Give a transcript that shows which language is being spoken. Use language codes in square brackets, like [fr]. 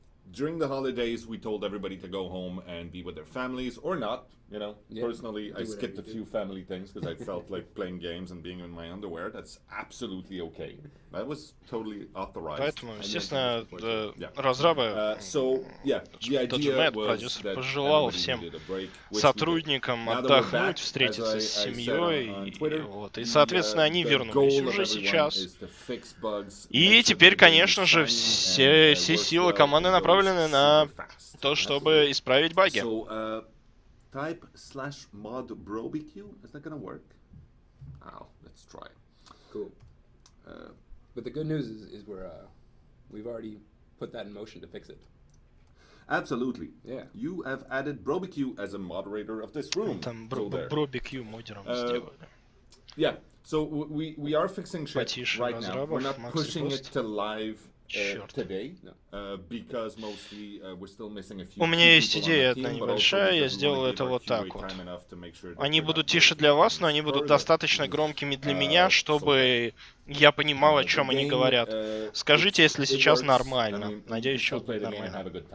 [en] During the holidays, we told everybody to go home and be with their families, or not. You know, personally, I skipped a few family things because I felt like playing games and being in my underwear. That's absolutely okay. That was totally authorized. [ru] Поэтому, естественно, разрабы, даже Мэтт, продюсер, пожелал всем сотрудникам отдохнуть, встретиться с семьей, и, соответственно, они вернулись уже сейчас. И теперь, конечно же, все силы команды направлены на то, чтобы исправить баги. [en] Type /mod barbecue. Is that gonna work? Oh, let's try. Cool. But the good news is we've already put that in motion to fix it. Absolutely. Yeah. You have added barbecue as a moderator of this room. [ru] Там barbecue модером сделали. [en] Yeah. So we are fixing shit right now. We're not pushing it to live today, because mostly we're still missing a few. [ru] У меня есть идея одна небольшая, я сделал это вот так вот. Они будут тише для вас, но они будут достаточно громкими для меня, чтобы я понимал, о чем они говорят. Скажите, если сейчас нормально. Надеюсь, сейчас будет нормально.